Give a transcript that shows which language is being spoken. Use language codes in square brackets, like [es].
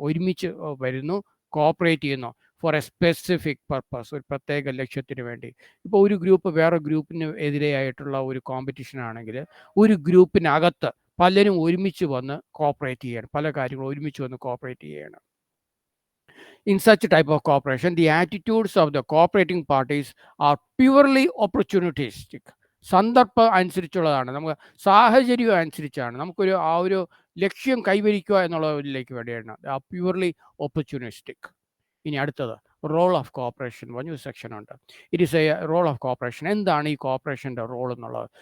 [ml] ഒരുമിച്ച് വരുന്നു, കോപ്പറേറ്റ് ചെയ്യുന്നു [en] for a specific purpose, [ml] ഒരു പ്രത്യേക ലക്ഷ്യത്തിന് വേണ്ടി. ഇപ്പോൾ ഒരു ഗ്രൂപ്പ് വേറെ ഗ്രൂപ്പിന് എതിരെയായിട്ടുള്ള ഒരു കോമ്പറ്റീഷൻ ആണെങ്കിൽ ഒരു ഗ്രൂപ്പിനകത്ത് പലരും ഒരുമിച്ച് വന്ന് കോപ്പറേറ്റ് ചെയ്യണം, പല കാര്യങ്ങളും ഒരുമിച്ച് വന്ന് കോപ്പറേറ്റ് ചെയ്യണം. [en] In such type of cooperation, the attitudes of the cooperating parties are purely opportunistic. [ml] സന്ദർഭം അനുസരിച്ചുള്ളതാണ്, നമുക്ക് സാഹചര്യം അനുസരിച്ചാണ്. നമുക്കൊരു ഒരു ലക്ഷ്യം കൈവരിക്കുക എന്നുള്ളതിലേക്ക് വേണ്ടിയാണ്. [en] Purely opportunistic. [ml] ഇനി അടുത്തത് റോൾ ഓഫ് കോപ്പറേഷൻ പറഞ്ഞൊരു സെക്ഷൻ ഉണ്ട്. [en] It is a role of cooperation. [ml] എന്താണ് ഈ കോപ്പറേഷൻ്റെ റോൾ എന്നുള്ളത്?